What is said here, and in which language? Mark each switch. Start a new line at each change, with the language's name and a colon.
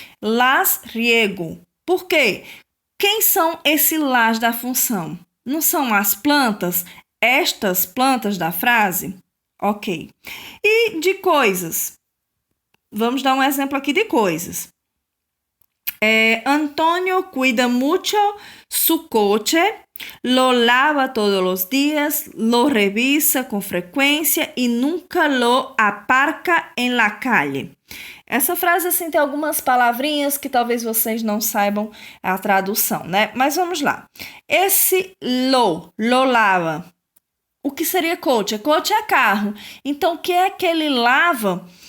Spanish: Las riego.
Portuguese: Por quê? Quem são esses las da função? Não são as plantas? Estas plantas da frase? Ok. E de coisas? Vamos dar um exemplo aqui de coisas.
Spanish: Antonio cuida mucho su coche, lo lava todos los días, lo revisa con frecuencia y nunca lo aparca en la calle.
Portuguese: Essa frase assim tem algumas palavrinhas que talvez vocês não saibam a tradução, né? Mas vamos lá. Esse lo lava. O que seria coche? Coche é carro. Então, o que é que ele lava?